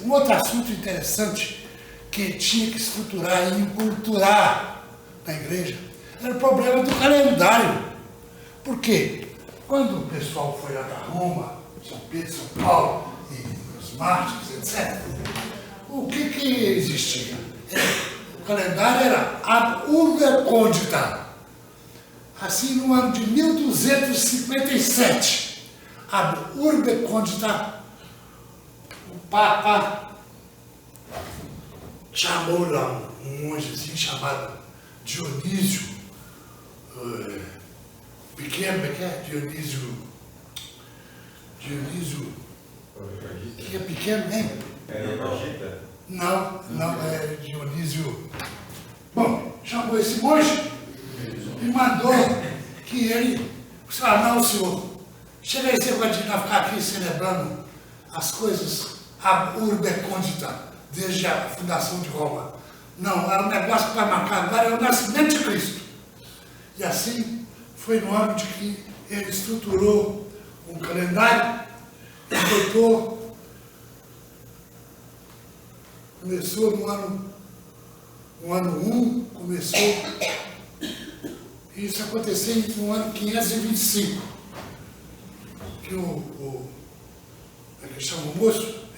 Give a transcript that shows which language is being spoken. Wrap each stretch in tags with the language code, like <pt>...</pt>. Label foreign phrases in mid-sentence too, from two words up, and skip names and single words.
<pt>Um outro assunto interessante que tinha que estruturar e enculturar na igreja era o problema do calendário. Por quê? Quando o pessoal foi lá para Roma, São Pedro, São Paulo, e os mártires, etc., o que existia? O calendário era</pt> <la>ab urbe condita.</la> <pt>Assim, no ano de 1257,</pt> <la>ab urbe condita,</la> <pt>o Papa chamou lá um mongezinho chamado Dionísio, pequeno, Dionísio, que é pequeno, hein? Não, é Dionísio. Bom, chamou esse monge e mandou que ele, não, senhor, chega aí, você vai ficar aqui celebrando as coisas</pt> <la>ab urbe condita,</la> <pt>desde a fundação de Roma. Não, é um negócio que vai marcar agora, é o nascimento de Cristo. E assim foi no ano de que ele estruturou um calendário, começou no ano 1, começou, isso aconteceu no ano 525, que como é que chama o moço?</pt>